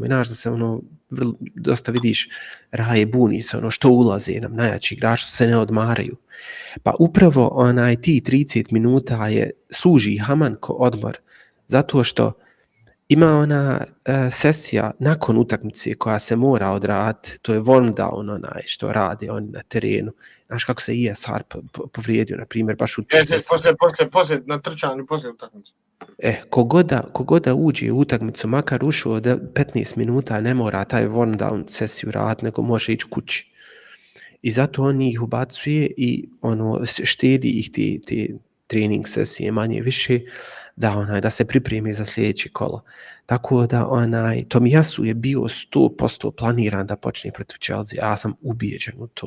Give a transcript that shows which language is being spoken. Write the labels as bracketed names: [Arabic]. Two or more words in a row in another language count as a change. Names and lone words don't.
[Bosnian] I znaš da se dosta vidiš, Raje buni se, što ulaze nam najjači igrači, što se ne odmaraju. Pa upravo ti 30 minuta služi haman ko odmor, zato što Ima ona sesija nakon utakmice koja se mora odraditi, to je [English] warm down [Bosnian] onaj što radi on na terenu. Znaš kako se ESR povrijedio, na primjer, baš u toj sesiji. Poslije, na trčanju, poslije utakmice. Kogoda uđe u utakmicu, makar ušao 15 minuta, ne mora taj [English] warm down [Bosnian] sesiju raditi, nego može ići kući. I zato on ih ubacuje i ono, štedi ih te trening sesije manje više, da se pripremi za sljedeće kolo. Tako da Tomiyasu je bio 100% planiran da počne protiv Chelsea, a ja sam ubijeđen u to.